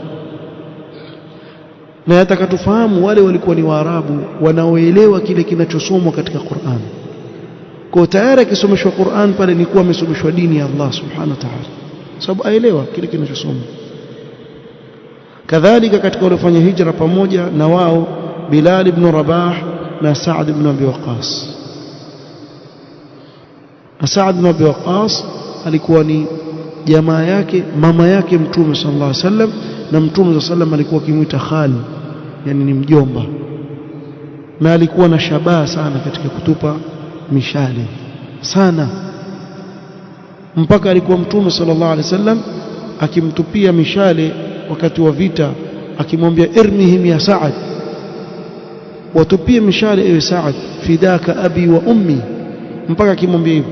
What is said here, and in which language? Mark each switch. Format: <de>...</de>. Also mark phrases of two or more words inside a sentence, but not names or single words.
<sw>Na yataka tufahamu wale walikuwa ni Waarabu wanaoelewa kile kinachosomwa katika Qur'an. Kwa tayari akisomeshwa Qur'an pale ni kuwa amesomeshwa dini ya Allah</sw> <ar>سبحانه وتعالى,</ar> <sw>sababu aelewa kile kinachosomwa. Kadhalika katika waliofanya hijra pamoja na wao Bilal ibn Rabah na Sa'd ibn Abi Waqqas. Sa'd ibn Abi Waqqas alikuwa ni jamaa yake mama yake Mtume</sw> <ar>صلى الله عليه وسلم,</ar> <sw>na Mtume</sw> <ar>صلى الله عليه وسلم</ar> <sw>alikuwa akimuita khali, yani ni mjomba, na alikuwa na shabaha sana katika kutupa mishale sana, mpaka alikuwa Mtume</sw> <ar>صلى الله عليه وسلم</ar> <sw>akimtupia mishale wakati wa vita, akimwambia</sw> <ar>ارمهم يا سعد,</ar> <sw>watupie mishale ewe Sa'd,</sw> <ar>فداك أبي وأمي,</ar> <sw>mpaka akimwambia hivyo.</sw>